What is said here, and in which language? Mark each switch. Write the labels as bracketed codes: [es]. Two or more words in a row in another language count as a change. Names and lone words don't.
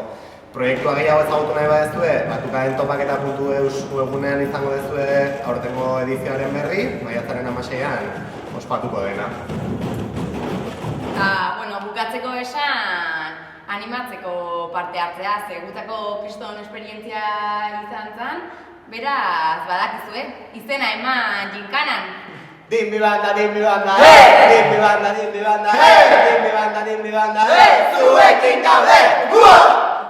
[eu] Proiektua gehiago ezagutu nahi badezue, Batukaren topaketa.eus webunean izango dezue aurtengo edizioaren berri, maiatzaren 16an ospatuko dena. Bukatzeko esan animatzeko parte hartzea, ze gutako kriston esperientzia izan zen, beraz, badakizue, izena eman jinkanan. Dinbi Banda, Dinbi Banda, hey! Dinbi Banda, Dinbi Banda, hey! Dinbi Banda, Dinbi Banda, hey! Zuekin gaude!